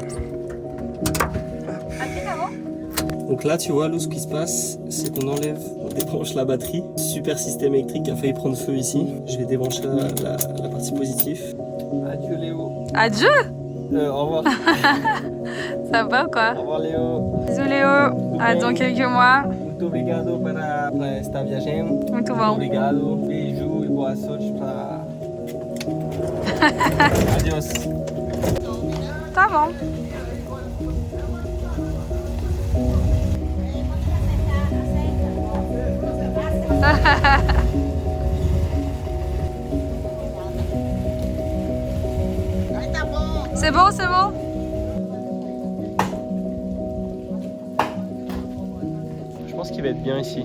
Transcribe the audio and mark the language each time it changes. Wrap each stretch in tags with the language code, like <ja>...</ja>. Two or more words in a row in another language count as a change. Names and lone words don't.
<fr>Donc là, tu vois, Lou, ce qui se passe, c'est qu'on débranche la batterie. Super système électrique qui a failli prendre feu ici. Je vais débrancher la partie positive. Adieu Léo. Adieu. Au revoir. Ça va ou quoi? Au revoir Léo. Bisous Léo. À dans quelques mois.</fr> <pt>Muito obrigado para estar viajando. Muito bom. Obrigado. Beijo e boa sorte para... Adiós. Tá bom.</pt> <fr>C'est bon, c'est bon. Je pense qu'il va être bien ici.</fr>